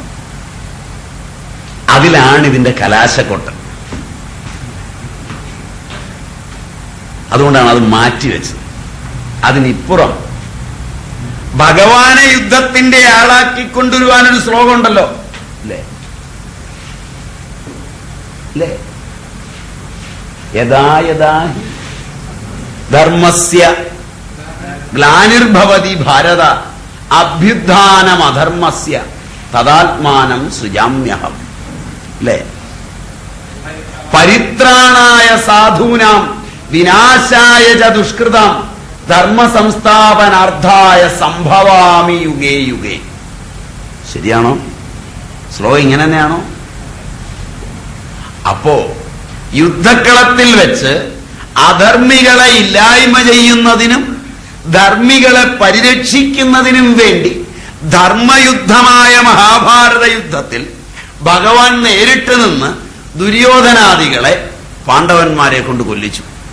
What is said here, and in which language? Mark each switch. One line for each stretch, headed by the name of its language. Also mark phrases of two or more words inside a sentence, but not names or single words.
Malayalam: അതിലാണ് ഇതിന്റെ കലാശക്കൊട്ട്. അതുകൊണ്ടാണ് അത് മാറ്റിവെച്ചത്. അതിനിപ്പുറം ഭഗവാനെ യുദ്ധത്തിന്റെ ആളാക്കിക്കൊണ്ടുവരുവാനൊരു ശ്ലോകം ഉണ്ടല്ലോ അല്ലേ?
Sanskrit: യഥാ യഥാ ധർമ്മസ്യ ഗ്ലാനിർഭവതി ഭാരത അഭ്യുത്ഥാനമധർമ്മസ്യ തദാത്മാനം സൃജാമ്യഹം.
Malayalam: അല്ലേ?
Sanskrit: പരിത്രാണായ സാധൂനാം വിനാശായ ച ദുഷ്കൃതം ധർമ്മ സംസ്ഥാപനാർത്ഥായ സംഭവാമി യുഗേ യുഗേ.
Malayalam: ശരിയാണോ? ശ്ലോകം ഇങ്ങനെ തന്നെയാണോ? അപ്പോ യുദ്ധക്കളത്തിൽ വെച്ച് അധർമ്മികളെ ഇല്ലായ്മ ചെയ്യുന്നതിനും ധർമ്മികളെ പരിരക്ഷിക്കുന്നതിനും വേണ്ടി ധർമ്മയുദ്ധമായ മഹാഭാരത യുദ്ധത്തിൽ ഭഗവാൻ നേരിട്ട് നിന്ന് ദുര്യോധനാദികളെ പാണ്ഡവന്മാരെ കൊണ്ട് കൊല്ലിച്ചു.